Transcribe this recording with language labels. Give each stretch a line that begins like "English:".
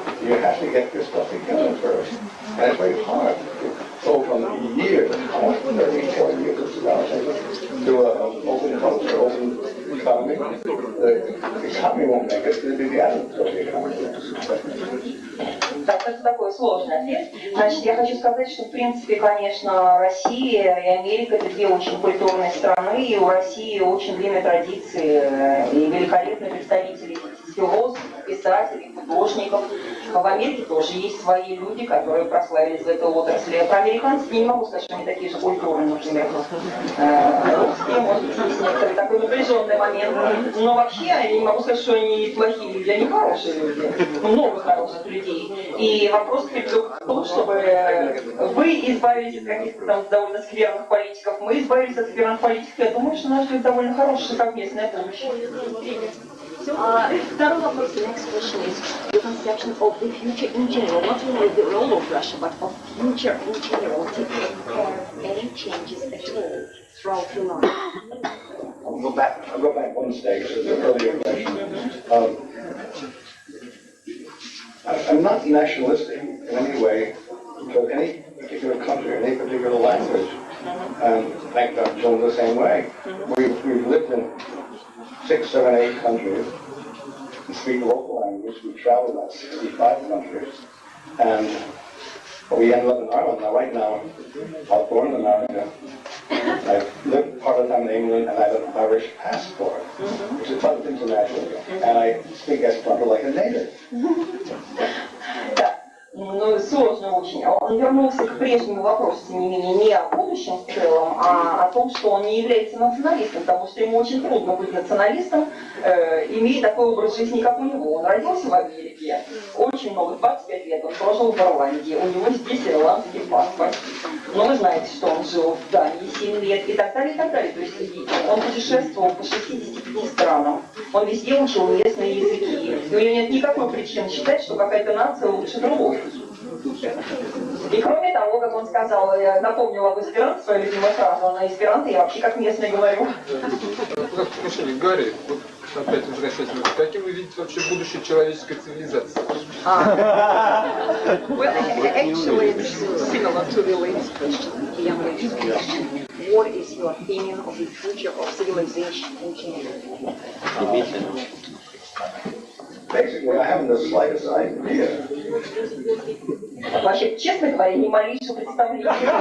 English: You have to get your stuff together first. And it's very hard to go from years, 30, 40 years of development to an open culture, open economy. The economy won't make it, it'll be the attitude of the economy.
Russian: Так, это такой сложный ответ. Значит, я хочу сказать, что в принципе, конечно, Россия и Америка это 2 очень культурные страны, и у России очень длинные традиции и великолепные представители философов, писателей, художников. В Америке тоже есть свои люди, которые прославились в этой отрасли. Про американцев я не могу сказать, что они такие же культурные, например, русские, может быть, есть некоторый такой напряженный момент. Но вообще я не могу сказать, что они плохие люди, они хорошие люди. Много хороших людей. И вопрос в том, чтобы вы избавились от каких-то там довольно скверных политиков, мы избавились от скверных политиков. Я думаю, что нас ждет довольно хорошее совместное будущее. Второй вопрос,
English: the next question is your conception of the future in general, not only the role of Russia, but of future in general. Did you have any changes at all throughout your life? I'll go back one stage to the earlier question. I'm not nationalistic in any way toward any particular country, any particular language. And thank God, Joan the same way. We've lived in 6, 7, 8 countries. We speak local language. We travel about 65 countries. And we ended up in Ireland. Now, right now, I was born in America. I've lived part of the time in England, and I have an Irish passport, which is quite international. And I speak Esperanto like a native.
Russian: Ну, сложно очень. Он вернулся к прежнему вопросу, тем не менее, не о будущем в целом, а о том, что он не является националистом, потому что ему очень трудно быть националистом, имея такой образ жизни, как у него. Он родился в Америке, очень много, 25 лет, он прожил в Ирландии, у него здесь ирландский паспорт. Но вы знаете, что он жил в Дании 7 лет и так далее, и так далее. То есть он путешествовал по 65 странам, он везде учил местные языки. И у него нет никакой причины считать, что какая-то нация лучше другой. И кроме того, как он сказал, я напомнила об эсперанто, свою любимую фразу, на эсперанто я вообще как местный говорю. Слушай, Гарри, вот опять возвращаясь, каким вы видите вообще будущее человеческой цивилизации?
English: Well, actually, it's similar to the latest question, the young lady's question. What is your opinion of the future of civilization in general? Basically, I haven't the slightest idea.
Russian: Вообще, честно говоря, ни малейшего представления.